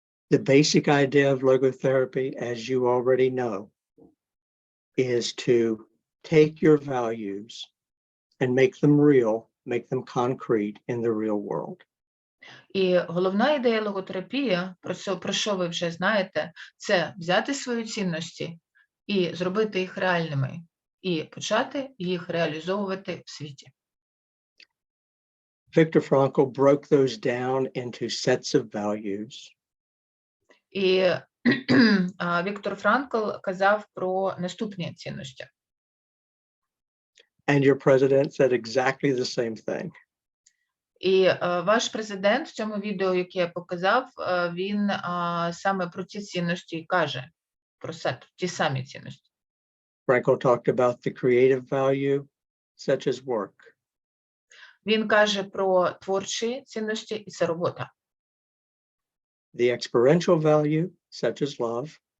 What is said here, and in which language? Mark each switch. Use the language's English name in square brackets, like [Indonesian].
[English] The basic idea of logotherapy, as you already know, is to take your values and make them real, make them concrete in the real world. [Ukrainian] І головна ідея логотерапії, про що ви вже знаєте, це взяти свої цінності і зробити їх реальними, і почати їх реалізовувати в світі. [English] Viktor Frankl broke those down into sets of values. [Ukrainian] І Віктор Франкл казав про наступні цінності. [English] And your president said exactly the same thing. [Ukrainian] І ваш президент в цьому відео, яке я показав, він саме про ці цінності і каже, про ті самі цінності. [English] Frankl talked about the creative value, such as work. [Ukrainian] Він каже про творчі цінності, і це робота. [English] The experiential value, such as love.